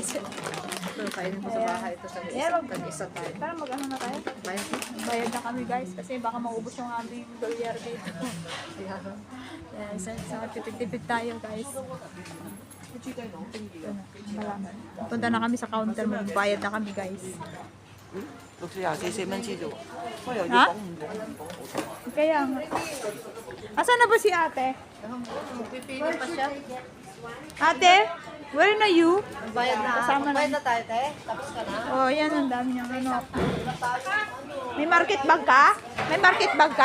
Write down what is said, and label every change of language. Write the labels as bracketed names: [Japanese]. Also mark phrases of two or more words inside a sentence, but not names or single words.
[Filipino] Ito, kainin ko sa bahay. Ito sa isa tayo. Tara mag-ano na tayo? Bayad na kami guys kasi baka maubos yung aming dolyar dito. Ayan, sa tipid-tipid tayo guys. Punta na kami sa counter, magbayad na kami guys. [Cantonese] 64 蚊知啫喎，不過又要 [Filipino] Ha? [Cantonese] 講唔到。 [Filipino] Kaya nga. Asan na ba si ate? Pipili pa siya. [English] Ate? Where na you? [Filipino] Bayad na. Kasama na. Bayad na tayo, te. Tapos ka na. Oh, yan ang dami niyang ano. May [English] market bag [Filipino] ka? May [English] market bag [Filipino] ka?